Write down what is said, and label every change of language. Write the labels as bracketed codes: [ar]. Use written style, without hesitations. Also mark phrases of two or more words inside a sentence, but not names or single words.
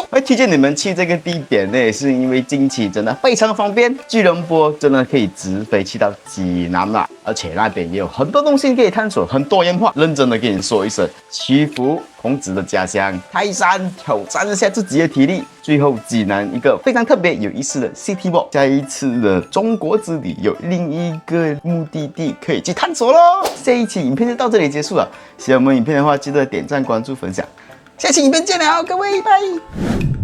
[zh] 會推薦你們去這個地點呢，是因為近期真的非常方便，吉隆坡真的可以直飛去到濟南了，而且那邊也有很多東西可以探索，很多元化。認真的跟你說一聲，祈福孔子的家鄉泰山，挑戰一下自己的體力。最後，濟南一個非常特別有意思的 [en] City Walk， [zh] 下一次的中國之旅有另一個目的地可以去探索咯。這一期影片就到這裡結束了，喜歡我們影片的話，記得點讚、關注、分享。下期影片見了，各位，拜。